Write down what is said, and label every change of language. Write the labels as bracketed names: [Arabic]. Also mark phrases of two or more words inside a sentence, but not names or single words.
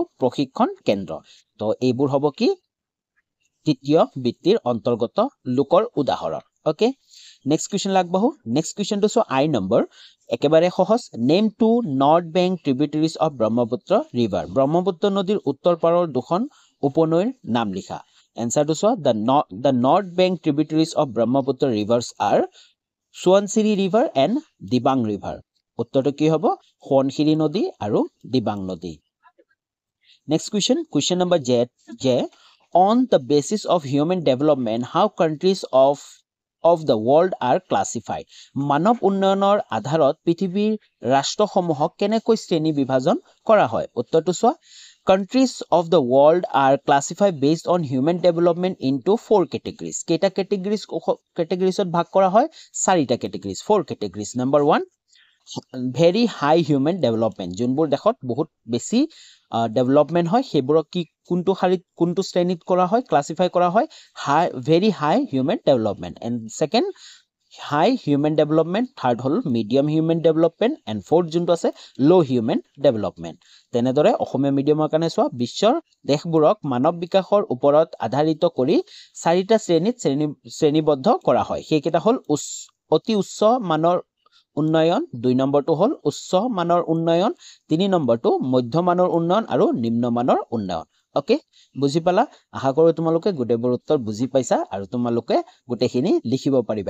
[Assamese] প্ৰশিক্ষণ কেন্দ্ৰ তো এইবোৰ হ'ব কি তৃতীয় বৃত্তিৰ অন্তৰ্গত লোকৰ উদাহৰণ [English] okay next question লাগবহু next questionটো so I number [Assamese] একেবাৰে সহজ [English] name two north bank tributaries of Brahmaputra river [Assamese] ব্ৰহ্মপুত্ৰ নদীৰ উত্তৰ পাৰৰ দুখন উপনৈৰ নাম লিখা [English] Answer to so the north bank tributaries of Brahmaputra rivers are Suansiri river and Dibang river. [Assamese] উত্তৰটো কি হ'ব সোৱণশিৰি নদী আৰু দিবাং নদী [English] Next question number J on the basis of human development how countries of the world are classified. [Assamese] মানৱ উন্নয়নৰ আধাৰত পৃথিৱীৰ ৰাষ্ট্ৰসমূহক কেনেকৈ শ্ৰেণী বিভাজন কৰা হয় উত্তৰটো চোৱা [English] countries of the world are classified based on human development into 4 categories. [Assamese] কেইটা categoriesত ভাগ কৰা হয় চাৰিটা [English] categories 4 categories. Number 1 very high human development [Assamese] যোনবোৰ দেখত বহুত বেছি development হয় সেইবোৰক কি কোনটো শাৰীত কোনটো শ্ৰেণীত কৰা হয় ক্লাসিফাই কৰা হয় [English] very high human development and second high human development third [Assamese] হল [English] medium human development and fourth [Assamese] যোনটো আছে [English] low human development [Assamese] তেনেদৰে অসমীয়া মিডিয়ামৰ কাৰণে চোৱা বিশ্বৰ দেশবোৰক মানৱ বিকাশৰ ওপৰত আধাৰিত কৰি চাৰিটা শ্ৰেণীত শ্ৰেণীবদ্ধ কৰা হয় সেইকেইটা হল অতি উচ্চ মানৰ উন্নয়ন 2 নম্বৰটো হল উচ্চ মানৰ উন্নয়ন 3 নম্বৰটো মধ্যমানৰ উন্নয়ন আৰু নিম্ন মানৰ উন্নয়ন ওকে বুজি পালা আশা কৰো তোমালোকে গোটেইবোৰ উত্তৰ বুজি পাইছা আৰু তোমালোকে গোটেইখিনি লিখিব পাৰিবা